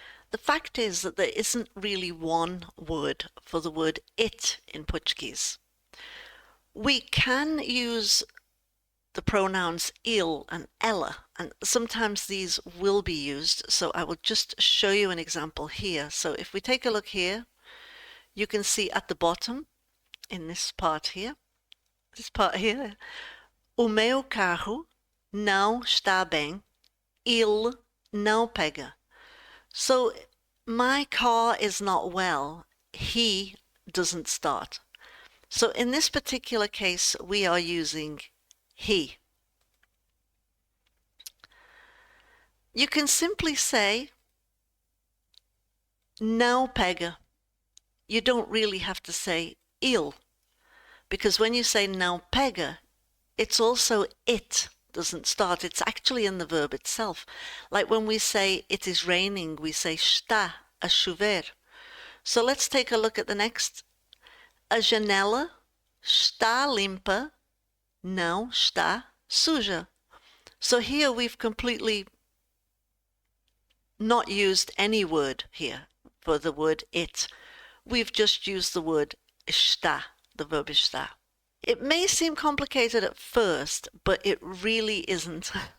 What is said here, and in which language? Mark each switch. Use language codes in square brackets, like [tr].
[en] The fact is that there isn't really one word for the word it in Portuguese. We can use the pronouns ele and ela, and sometimes these will be used, so I will just show you an example here. So if we take a look here, you can see at the bottom, in this part here, [pt] o meu carro não está bem, ele não pega. [en] So my car is not well, he doesn't start. So in this particular case, we are using he. You can simply say [pt] não pega. [en] You don't really have to say ele, because when you say [pt] não pega, [en] it's also it doesn't start. It's actually in the verb itself. Like when we say it is raining, we say [pt] está a chover. [en] So let's take a look at the next. [pt] A janela está limpa, não está suja. [en] So here we've completely not used any word here for the word it. We've just used the word está, the verb está. It may seem complicated at first, but it really isn't.